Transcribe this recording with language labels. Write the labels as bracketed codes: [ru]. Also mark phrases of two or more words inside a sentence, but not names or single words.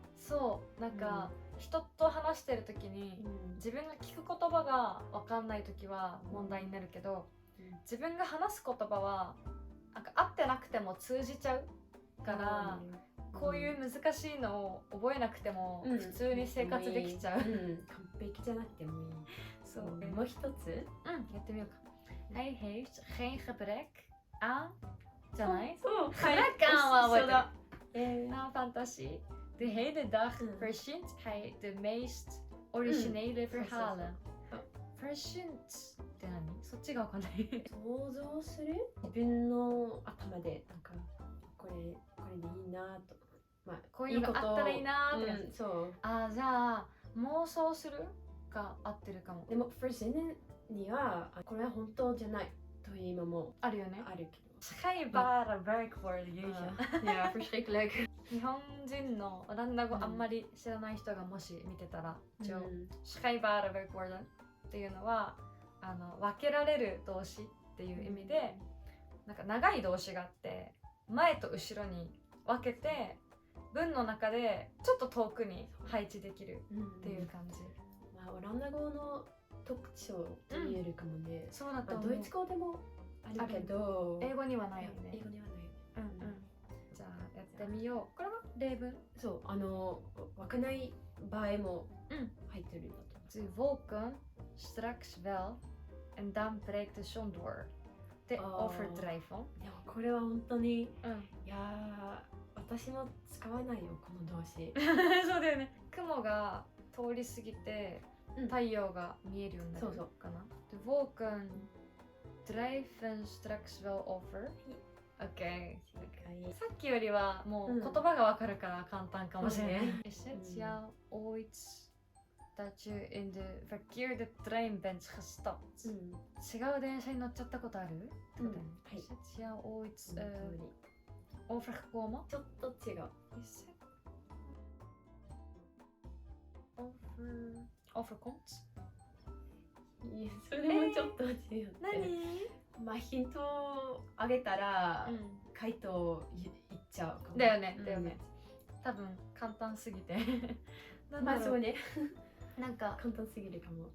[ja] そうなんか、人と話してる時に自分が聞く言葉が分かんない時は問題になるけど、自分が話す言葉はなんか合ってなくても通じちゃうから、こういう難しいのを覚えなくてもうん普通に生活できちゃう。完璧じゃなくてもいい。そう、もう一つやってみようか。 [nl] Hij heeft geen gebrek aan [ja] じゃない？そう [nl] gebrek aan [ja] は覚えてる。え [nl] Na fantasie. De hele dag verzint hij de meest originele verhalen. [ja] Verzint って何？そっちがわかんない。想像する自分の頭でなんかこれでいいなと、こういうのあったらいいなーって感じ。そうあ、じゃあ妄想するが合ってるかも。でも verzinnen にはこれは本当じゃないという意味もあるよね。あるけど。 [nl] Schijnbare werkwoorden, jeetje. Ja, verschrikkelijk. [ja] 日本人のオランダ語あんまり知らない人がもし見てたら、一応、 [nl] schijnbare werkwoorden [ja] っていうのは分けられる動詞っていう意味で、なんか長い動詞があって前と後ろに分けて文の中でちょっと遠くに配置できるっていう感じ。オランダ語の特徴と言えるかもね。そうだと思う。ドイツ語でもあるけど英語にはないよね。英語にはない。じゃあやってみよう。これは例文。そう分かんない場合も入ってるんだと。 [nl] De wolken straks wel en dan breekt de zon door. De overdrijven. [ja] でもこれは本当にいうん。や私も使わないよこの動詞。そうだよね。雲が通り過ぎて太陽が見えるようになるかな。 [nl] De wolken drijven straks wel over. [ja] OK。さっきよりはもう言葉がわかるから簡単かもしれない。 [nl] Is het jou ooit dat je in de verkeerde trein bent gestapt? [ja] 違う電車に乗っちゃったことある？ってことだよね。 [nl] Is het jou ooit overgekomen? [ja] ちょっと違う。 [nl] Is het overkomt? [ja] いやそれもちょっと違う。何？ヒントをあげたら回答言っちゃうかも。だよね、だよね。多分簡単すぎて。そうね。なんか簡単すぎるかも。